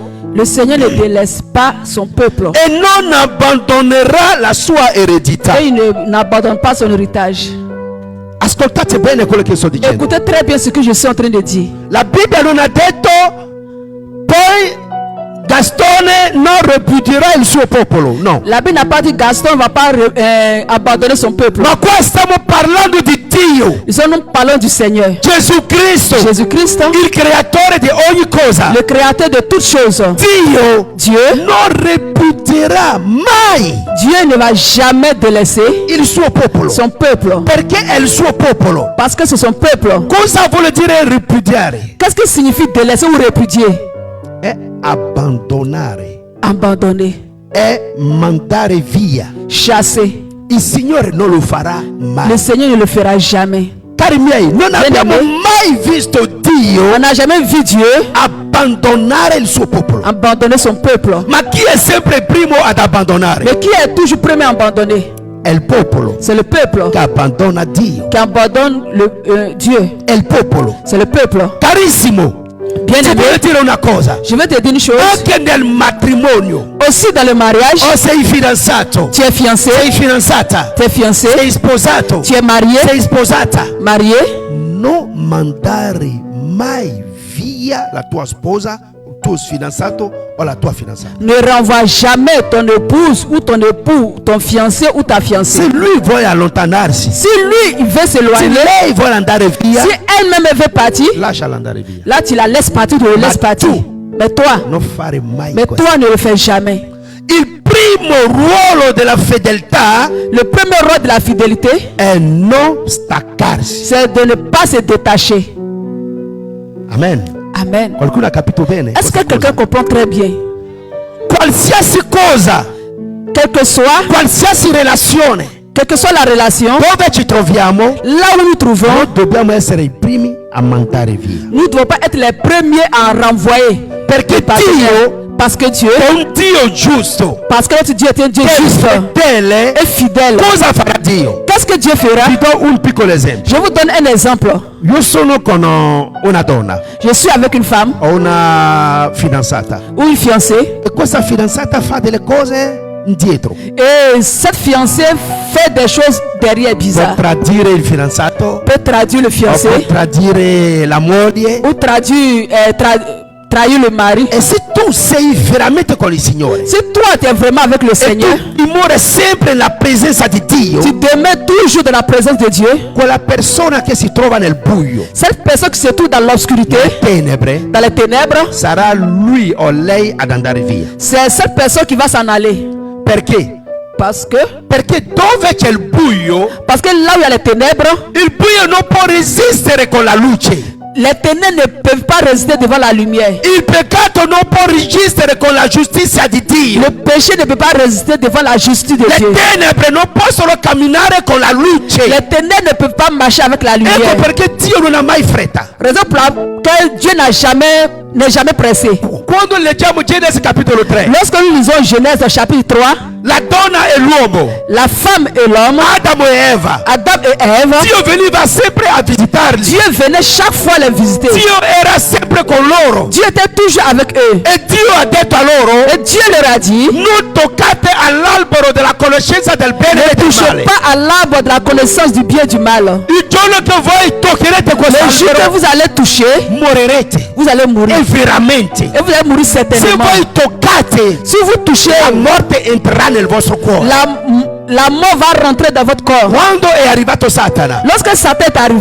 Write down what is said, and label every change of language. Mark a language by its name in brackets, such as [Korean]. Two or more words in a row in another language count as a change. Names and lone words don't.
[French] Le Seigneur ne délaisse pas son peuple [Italian] e non abbandonerà la sua eredità. [French] et il n'abandonne pas son héritage. [Italian] Ascoltate bene quello che sto dicendo. [French] Écoutez très bien ce que je suis en train de dire. [Italian] La Bibbia non ha detto poi Gastone non ripudierà il suo popolo. No. [French] La Bible n'a pas dit Gaston ne va pas abandonner son peuple. [Italian] Ma qua stiamo parlando di Dio. [French] Nous parlons du Seigneur. [Italian] Gesù Cristo. Il creatore di ogni cosa. [French] Le créateur de toutes choses. [Italian] Dieu non ripudierà mai. [French] Dieu ne va jamais délaisser [Italian] il suo popolo. [French] Son peuple. [Italian] Perché è il suo popolo. [French] Parce que c'est son peuple. [Italian] Cosa vuol dire ripudiare? [French] Qu'est-ce que signifie délaisser ou répudier? [Italian] È abbandonare. [French] Abandonner. [Italian] È mandare via. [French] Chasser. [Italian] Il Signore non lo farà mai. [French] Le Seigneur ne le fera jamais. [Italian] Cari miei, non abbiamo mai visto Dio. [French] On n'a jamais vu Dieu [Italian] abbandonare il suo popolo. [French] Abandonner son peuple. [Italian] Ma chi è sempre primo ad abbandonare? [French] Mais qui est toujours premier à abandonner? [Italian] È il popolo. [French] C'est le peuple. [Italian] Che abbandona Dio. [French] Qui abandonne Dieu. [Italian] È il popolo. [French] C'est le peuple. [Italian] Carissimo. [French] Bien [Italian] ti voglio dire una cosa. [French] Je vais te dire une chose. [Italian] Anche nel matrimonio. [French] Aussi dans le mariage. [Italian] O sei fidanzato. [French] Tu es fiancé. [Italian] Sei fidanzata. [French] Tu es fiancé. [Italian] Sei sposato. [French] Tu es marié. [Italian] Sei sposata. [French] Marié. [Italian] Non mandare mai via la tua sposa, il tuo fidanzato o la tua fidanzata. [French] Ne renvoie jamais ton épouse ou ton époux, ton fiancé ou ta fiancée. [Italian] Se lui vuole allontanarsi. [French] Si lui il veut s'éloigner. [Italian] Se lei vuole andare via. [French] Si elle-même veut partir. [Italian] Lasciala andare via. [French] Là tu la laisses partir, tu le laisses partir. Mais toi. [Italian] Non fare mai [French] mais [Italian] questo. [French] Toi ne le fais jamais. [Italian] Il primo ruolo della fedeltà, [French] le premier rôle de la fidélité, [Italian] è non staccarsi. [French] C'est de ne pas se détacher. [Italian] Amen. [French] Amen. [Italian] Qualcuno ha capito bene? [French] Est-ce que quelqu'un comprend très bien? [Italian] Qualsiasi cosa, [French] quel que soit, [Italian] qualsiasi relazione, [French] quelle que soit la relation, [Italian] dove ci troviamo, [French] là où nous trouvons, [Italian] noi dobbiamo essere i primi a mandare via. [French] Nous ne devons pas être les premiers à renvoyer. [Italian] Perché Dio, [French] parce que Dieu [Italian] è un Dio giusto. [French] Parce que notre Dieu est un Dieu juste et fidèle. [Italian] Cosa farà Dio? [French] Qu'est-ce que Dieu fera? [Italian] Vi do un piccolo esempio. [French] Je vous donne un exemple. [Italian] Io sono con una donna. [French] Je suis avec une femme. [Italian] Ho una fidanzata. [French] Ou une fiancée. [Italian] E questa fidanzata fa delle cose indietro. [French] Et cette fiancée fait des choses derrière bizarres. [Italian] Può tradire il fidanzato. [French] Peut traduire le fiancé. [Italian] Può tradire la moglie. [French] Ou traduire trahir le mari. [Italian] E se tu sei veramente con il Signore, [French] si toi tu es vraiment avec le Seigneur, [Italian] tu dimori sempre nella presenza di Dio, [French] tu demeures toujours dans la présence de Dieu, [Italian] quella persona che si trova nel buio, [French] cette personne qui se trouve dans l'obscurité, dans les ténèbres, [Italian] sarà lui o lei ad andare via. [French] C'est cette personne qui va s'en aller. [Italian] Perché? Perché dove c'è il buio, [French] parce que là où il y a les ténèbres, [Italian] il buio non può resistere con la luce. [French] Les ténèbres ne peuvent pas résister devant la lumière. [Italian] Il peccato non può resistere con la giustizia di Dio. [French] Le péché ne peut pas résister devant la justice de Dieu. [Italian] Le tenebre non possono camminare con la luce. [French] Les ténèbres ne peuvent pas marcher avec la lumière. [Italian] Ecco perché Dio non ha mai fretta. [French] Raison pour laquelle Dieu n'est jamais pressé. [Italian] Quando leggiamo Genesi capitolo 3. [French] Lorsque nous lisons Genèse chapitre 3. [Italian] La donna e l'uomo. [French] La femme et l'homme. [Italian] Adamo e Eva. [French] Adam et Ève. [Italian] Dio veniva sempre a visitarli. [French] Dieu venait chaque fois les visiter. [Italian] Dio era sempre con loro. [French] Dieu était toujours avec eux. [Italian] E Dio ha detto a loro. [French] Et Dieu leur a dit. [Italian] Non toccate all'albero della conoscenza del bene e del male. [French] Ne touchez pas à l'arbre de la connaissance du bien et du mal. [Italian] Il giorno che voi toccherete questo albero, [French] le jour que vous allez toucher, [Italian] morirete. [French] Vous allez mourir. [Italian] E veramente. [French] Et vous allez mourir certainement. [Italian] Se voi toccate, [French] si vous touchez, [Italian] la morte entrerà nel vostro cuore. [French] La mort va rentrer dans votre corps. [Italian] Quando è arrivato Satana, [French] lorsque Satan est arrivé,